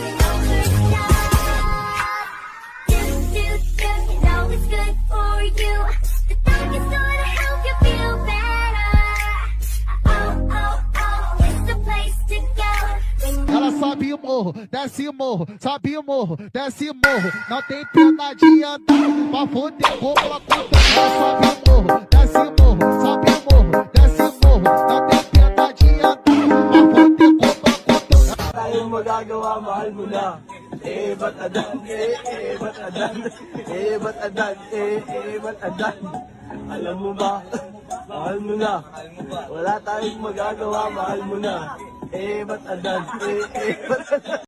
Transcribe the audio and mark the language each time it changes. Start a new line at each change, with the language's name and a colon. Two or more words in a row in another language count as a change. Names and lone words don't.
English: you know it's good for you. The talk is gonna help you feel better. Oh, it's the place to go.
Portuguese: Ela sobe o morro, desce o morro, sobe o morro, desce o morro. Não tem pena de andar, pra foder como ela conta. Ela sobe o morro, desce o morro, sobe o morro, desce o morro. Não tem pena de andar, pra foder como ela conta.
Filipino: Tayong magagawa, mahal mo na. Eh, ba't adan? Ba't adan? Ba't adan? Ba't adan? Alam mo ba? Mahal mo na. Wala tayong magagawa, mahal mo na. Ba't adan? Ba't adan?